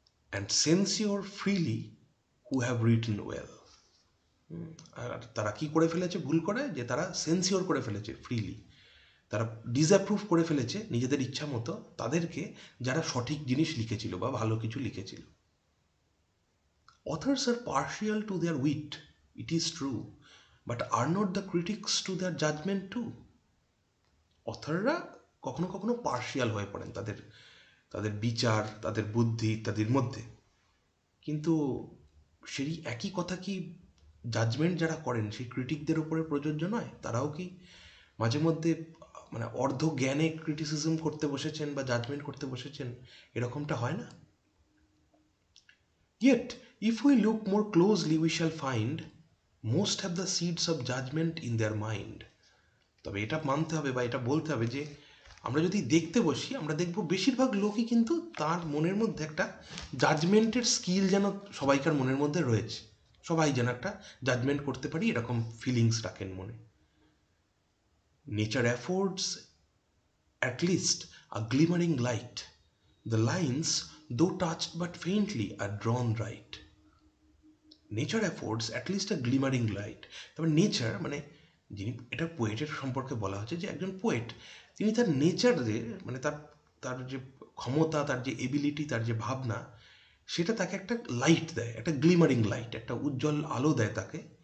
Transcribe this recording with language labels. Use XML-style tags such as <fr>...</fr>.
<en>And censure freely who have written well.</en> <bn>আর তারা কি করে ফেলেছে ভুল করে, যে তারা সেন্সিওর করে ফেলেছে ফ্রিলি, তারা ডিসঅ্যাপ্রুভ করে ফেলেছে নিজেদের ইচ্ছা মতো তাদেরকে যারা সঠিক জিনিস লিখেছিল বা ভালো কিছু লিখেছিল।</bn> <en>Authors are partial to their wit, it is true, but are not the critics to their judgment too?</en> <bn>অথররা কখনো কখনো পার্শিয়াল হয়ে পড়েন তাদের তাদের বিচার, তাদের বুদ্ধি ইত্যাদির মধ্যে, কিন্তু সেই একই কথা কি জাজমেন্ট যারা করেন সেই ক্রিটিকদের উপরে প্রযোজ্য নয়? তারাও কি মাঝে মধ্যে মানে অর্ধ জ্ঞানে ক্রিটিসিজম করতে বসেছেন বা জাজমেন্ট করতে বসেছেন? এরকমটা হয় না?</bn> <en>Yet, if we look more closely, we shall find most have the seeds of judgment in their mind.</en> <bn>তবে এটা মানতে হবে বা এটা বলতে হবে যে আমরা যদি দেখতে বসি আমরা দেখব বেশিরভাগ লোকই কিন্তু তার মনের মধ্যে একটা জাজমেন্টের স্কিল যেন সবাইকার মনের মধ্যে রয়েছে, সবাই যেন একটা জাজমেন্ট করতে পারি এরকম ফিলিংস রাখেন মনে।</bn> <en>Nature affords at least a glimmering light. The lines, though touched but faintly, are drawn right. Nature affords at least a glimmering light.</en> <bn>তারপর নেচার মানে যিনি, এটা পোয়েটের সম্পর্কে বলা হচ্ছে যে একজন পোয়েট তিনি তার নেচারে মানে তার তার যে ক্ষমতা, তার যে এবিলিটি, তার যে ভাবনা, সেটা তাকে একটা লাইট দেয়, একটা গ্লিমারিং লাইট, একটা উজ্জ্বল আলো দেয় তাকে।</bn>